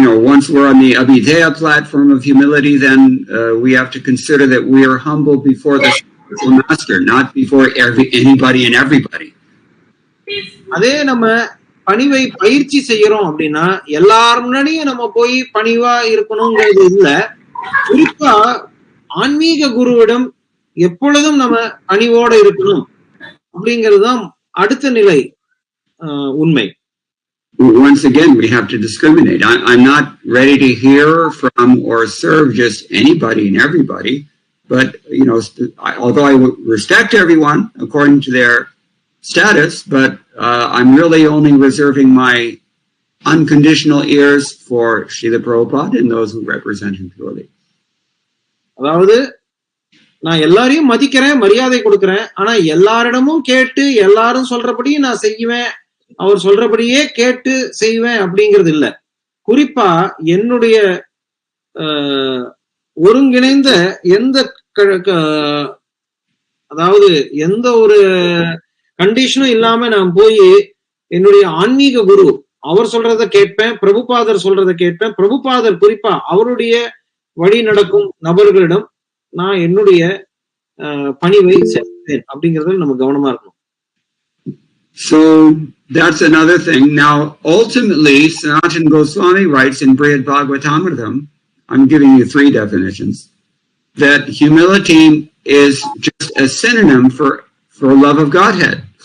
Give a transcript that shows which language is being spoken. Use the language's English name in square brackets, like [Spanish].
[English] Once we're on the Abhideya platform of humility, then we have to consider that we are humble before the spiritual master, not before anybody and everybody. [Tamil] அதே நம்ம பணிவை பயிற்சி செய்யறோம் அப்படின்னா எல்லாரும் முன்னாடியும் நம்ம போய் பணிவா இருக்கணுங்கிறது இல்ல. குறிப்பா ஆன்மீக குருவிடம் எப்பொழுதும் நம்ம பணிவோட இருக்கணும் அப்படிங்கிறதுதான் அடுத்த நிலை உண்மை. [English] Once again, we have to discriminate. I'm not ready to hear from or serve just anybody and everybody, but although I respect everyone according to their status, but I'm really only reserving my unconditional ears for Srila Prabhupada and those who represent him purely. [Tamil] அதாவது நான் எல்லாரையும் மதிக்கிறேன், மரியாதை கொடுக்கிறேன், ஆனா எல்லாரிடமும் கேட்டு எல்லாரும் சொல்றபடி நான் செய்வேன், அவர் சொல்றபடியே கேட்டு செய்வேன் அப்படிங்கிறது இல்ல. குறிப்பா என்னுடைய ஒருங்கிணைந்த அதாவது எந்த ஒரு கண்டிஷனும் இல்லாம நான் போய் என்னுடைய ஆன்மீக குரு அவர் சொல்றத கேட்பேன், பிரபுபாதர் சொல்றத கேட்பேன். பிரபுபாதர் குறிப்பா அவருடைய வழி நடக்கும் நபர்களிடம் நான் என்னுடைய பணிவை செய்வேன் அப்படிங்கறதுல நம்ம கவனமா இருக்கணும். [English] So that's another thing. Now, ultimately, Sanatana Goswami writes in Srimad Bhagavatam, I'm giving you 3 definitions, that humility is just a synonym for love of Godhead.